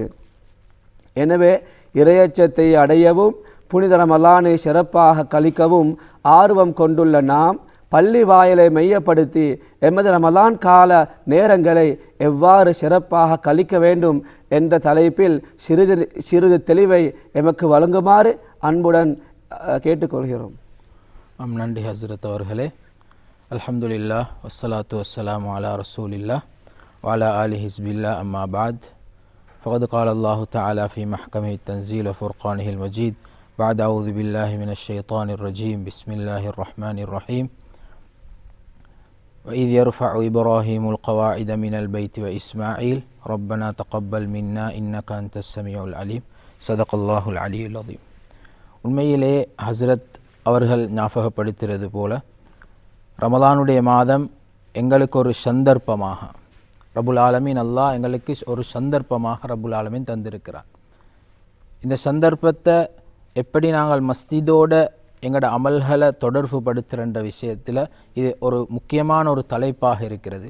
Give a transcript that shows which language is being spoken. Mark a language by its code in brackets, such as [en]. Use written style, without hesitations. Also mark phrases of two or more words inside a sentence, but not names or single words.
[ta] எனவே இறையச்சத்தை அடையவும் புனித ரமலானை சிறப்பாக கழிக்கவும் ஆர்வம் கொண்டுள்ள நாம் பள்ளி வாயிலை மையப்படுத்தி எமது ரமலான் கால நேரங்களை எவ்வாறு சிறப்பாக கழிக்க வேண்டும் என்ற தலைப்பில் சிறிது தெளிவை எமக்கு வழங்குமாறு அன்புடன் கேட்டுக்கொள்கிறோம். நன்றி ஹஸ்ரத் அவர்களே. [ar] الحمد لله والصلاة والسلام على رسول الله وعلى آله حزب الله أما بعد. فقد قال الله تعالى في محكمه التنزيل وفرقانه المجيد بعد أعوذ بالله من الشيطان الرجيم بسم الله الرحمن الرحيم وإذ يرفع إبراهيم القواعد من البيت وإسماعيل ربنا تقبل منا إنك أنت السميع العليم صدق الله العلي العظيم. [ta] உண்மையிலே ஹஸ்ரத் அவர்கள் ஞாபகப்படுத்துகிறது போல ரமலானுடைய மாதம் எங்களுக்கு ஒரு சந்தர்ப்பமாக [ar] رب العالمين [ta] அல்லாஹ் எங்களுக்கு ஒரு சந்தர்ப்பமாக [ar] رب العالمين [ta] தந்திருக்கிறார். இந்த சந்தர்ப்பத்தை எப்படி நாங்கள் மஸ்ஜிதோட எங்களோட அமல்களை தொடர்பு படுத்துகின்ற விஷயத்தில் இது ஒரு முக்கியமான ஒரு தலைப்பாக இருக்கிறது.